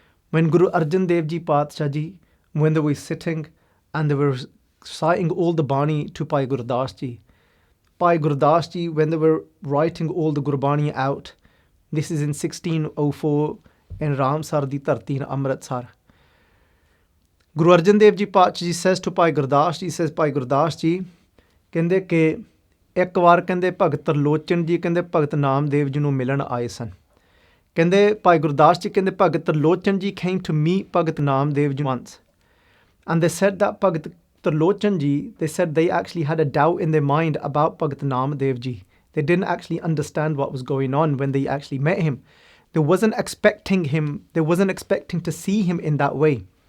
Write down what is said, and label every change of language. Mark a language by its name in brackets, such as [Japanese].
[English] When Guru Arjan Dev Ji Pacha Ji, when they were sitting and they were reciting all the Bani to Bhai Gurdas Ji. Bhai Gurdas Ji, when they were writing all the Gurbani out, this is in 1604 in Ramsar di Dharti in Amritsar. Guru Arjan Dev Ji Pacha Ji says to Bhai Gurdas Ji, [Punjabi] says Bhai Gurdas Ji, ਕਹਿੰਦੇ ਕਿ ਇੱਕ ਵਾਰ ਕਹਿੰਦੇ ਭਗਤ ਤਰਲੋਚਨ ਜੀ ਕਹਿੰਦੇ ਭਗਤ ਨਾਮਦੇਵ ਜੀ ਨੂੰ ਮਿਲਣ ਆਏ ਸਨ। ਕਹਿੰਦੇ ਭਾਈ ਗੁਰਦਾਸ ਜੀ ਕਹਿੰਦੇ ਭਗਤ ਤਰਲੋਚਨ ਜੀ [English] came to meet [Punjabi] Bhagat Namdev ji [English] once. And they said that Bhagat Lochan Ji, they said they actually had a doubt in their mind about Bhagat Namadev Ji. They didn't actually understand what was going on when they actually met him. They wasn't expecting to see him in that way.